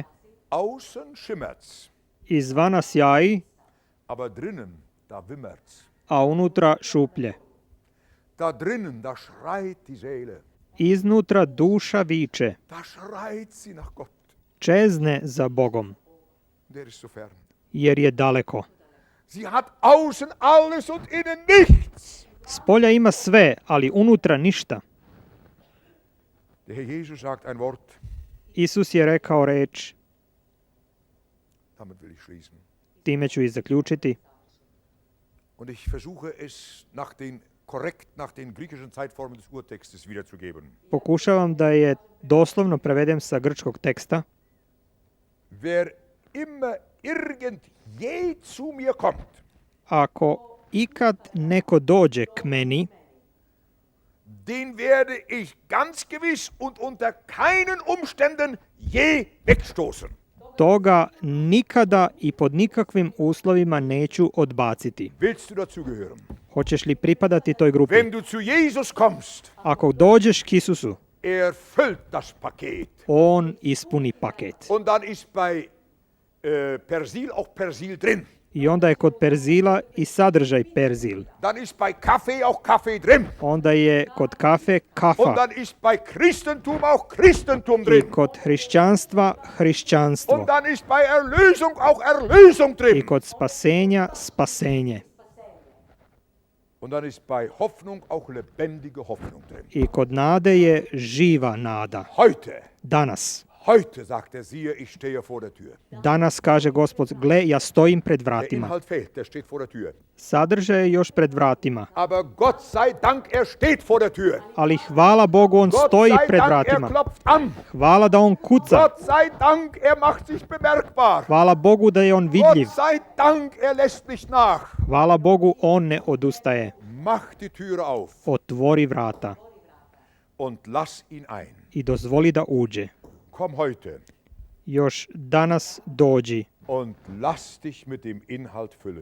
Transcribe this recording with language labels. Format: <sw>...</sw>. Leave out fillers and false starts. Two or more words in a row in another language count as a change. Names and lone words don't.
<de>außen schimmert's,</de> <sr>izvana sjaji,</sr> <de>aber drinnen, da wimmert's.</de> <sr>a unutra šuplje.</sr> <de>Da drinnen, da schreit die Seele.</de> <sr>Iznutra duša viče,</sr> <de>Da schreit sie nach Gott.</de> <sr>čezne za Bogom,</sr> <de>Der ist so fern.</de> <sr>jer je daleko.</sr> <de>Sie hat außen alles und innen nichts.</de> <sr>Spolja ima sve, ali unutra ništa.</sr> <de>Der Herr Jesus sagt ein Wort,</de> <sr>Isus je rekao reč,</sr> <de>damit will ich schließen.</de> <sr>time ću i zaključiti.</sr> <de>Und ich versuche es korrekt nach den griechischen Zeitformen des Urtextes wiederzugeben.</de> <sr>Pokušavam da je doslovno prevedem sa grčkog teksta.</sr> <de>Wer immer irgend je zu mir kommt,</de> <sr>Ako ikad neko dođe k meni,</sr> <de>den werde ich ganz gewiss und unter keinen Umständen je wegstoßen.</de> <sr>toga nikada i pod nikakvim uslovima neću odbaciti.</sr> <de>Willst du dazugehören?</de> <sr>Hoćeš li pripadati toj grupi?</sr> <de>Wenn du zu Jesus kommst,</de> <sr>Ako dođeš k Isusu,</sr> <de>füllt das Paket.</de> <sr>on ispuni paket.</sr> <de>Und dann ist bei Persil auch Persil drin.</de> <sr>I onda je kod perzila i sadržaj perzil.</sr> <de>Dann ist bei Kaffee auch Kaffee drin.</de> <sr>Onda je kod kafe</sr> <de>Und</de> <sr>kafa.</sr> <de>dann ist bei Christentum auch Christentum</de> <sr>I</sr> <de>drin.</de> <sr>kod hrišćanstva hrišćanstvo.</sr> <de>Und dann ist bei Erlösung auch Erlösung</de> <sr>I</sr> <de>drin.</de> <sr>kod spasenja spasenje.</sr> <de>Und dann ist bei Hoffnung auch lebendige Hoffnung drin.</de> <sr>I kod nade je živa nada.</sr> <de>Heute,</de> <sr>Danas,</sr> <de>sagt er, siehe, ich stehe vor der Tür.</de> <sr>danas kaže Gospod, gle, ja stojim pred</sr> <de>Der</de> <sr>vratima.</sr> <de>Inhalt fehlt, der steht vor der Tür.</de> <sr>Sadržaj je još pred vratima.</sr> <de>Aber Gott sei Dank, steht vor der Tür.</de> <sr>Ali hvala Bogu, on</sr> <de>Gott</de> <sr>stoji</sr> <de>sei</de> <sr>pred</sr> <de>Dank,</de> <sr>vratima.</sr> <de>klopft an.</de> <sr>Hvala da on kuca.</sr> <de>Gott sei Dank, macht sich bemerkbar.</de> <sr>Hvala Bogu da je on vidljiv.</sr> <de>Gott sei Dank, lässt nicht nach.</de> <sr>Hvala Bogu, on ne odustaje.</sr> <de>Mach die Türe auf</de> <sr>Otvori vrata</sr> <de>und lass ihn ein.</de> <sr>i dozvoli da uđe.</sr> <de>Komm heute</de> <sr>Još danas dođi</sr> <de>und lass dich mit dem Inhalt füllen.</de>